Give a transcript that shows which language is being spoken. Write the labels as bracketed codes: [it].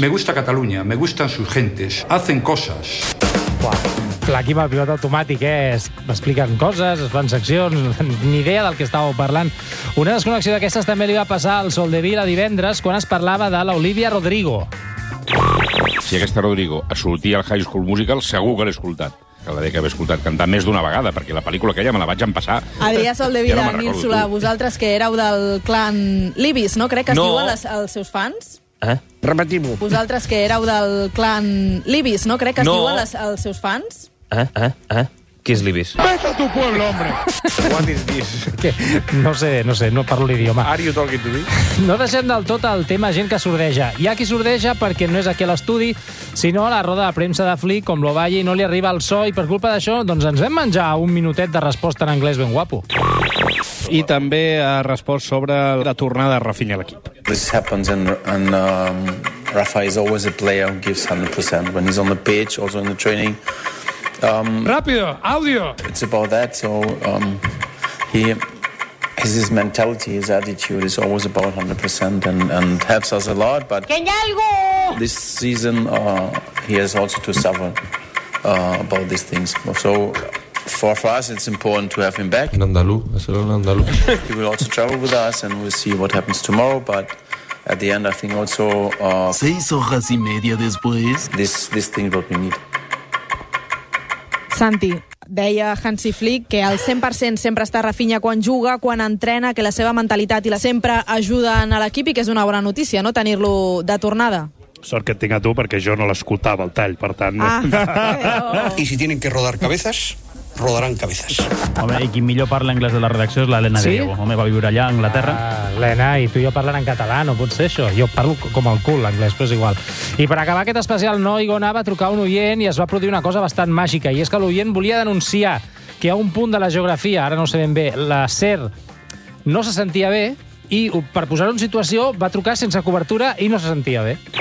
[es] Me gusta Catalunya, me gustan sus gentes, hacen cosas. Uau. [ca] Flaqui amb el pilot automàtic, eh? Expliquen coses, es fan seccions, ni idea del que estàveu parlant. Una desconnexió d'aquestes també li va passar al Soldevila divendres quan es parlava de l'Olivia Rodrigo. Si aquesta Rodrigo sortia al High School Musical, segur que l'he escoltat. Que la dec haver escoltat cantar més d'una vegada, perquè la pel·lícula aquella me la vaig empassar. Adrià Soldevila, ja no Nínsula, vosaltres que éreu del clan Libis, no? Crec que es diuen els seus fans. Repetim-ho. Vosaltres que éreu del clan Libis, no? Crec que es diuen els seus fans. Qui és Libis? [es] Vete a tu pueblo, hombre! [en] What is this? [ca] Que, no sé, no parlo l'idioma. [en] Are you talking to me? [ca] No deixem del tot el tema gent que sordeja. Hi ha qui sordeja perquè no és aquí a l'estudi, sinó a la roda de premsa de Flick, com lo balli, no li arriba el so, i per culpa d'això, doncs ens vam menjar un minutet de resposta en anglès ben guapo. I també ha respost sobre la tornada de Rafinha a l'equip. [en] This happens and Rafa is always a player who gives 100% when he's on the pitch, also in the training. [es] Rápido, audio. [en] It's about that, so his mentality, his attitude is always about 100% and helps us a lot, but this season he has also to suffer about these things. So for us it's important to have him back. [es] Andalú. [en] He will also travel with us and we'll see what happens tomorrow, but at the end I think also [es] 6 horas y media después [en] this thing what we need. [ca] Santi, deia Hansi Flick que el 100% sempre està Rafinha quan juga, quan entrena, que la seva mentalitat i la sempre ajuden a l'equip i que és una bona notícia, no?, tenir-lo de tornada. Sort que et tinc a tu, perquè jo no l'escoltava el tall, per tant... Ah, [es] i si tienen que rodar cabezas, rodaran cabezas. [ca] Home, i qui millor parla anglès de la redacció és l'Helena Diego. Home, va viure allà a Anglaterra. Helena, i tu i jo parlen en català, no pot ser això. Jo parlo com el cul, l'anglès, però és igual. I per acabar aquest especial, no, Igona va trucar un oient i es va produir una cosa bastant màgica, i és que l'oient volia denunciar que a un punt de la geografia, ara no ho sé ben bé, la SER no se sentia bé, i per posar-ho en situació va trucar sense cobertura i no se sentia bé.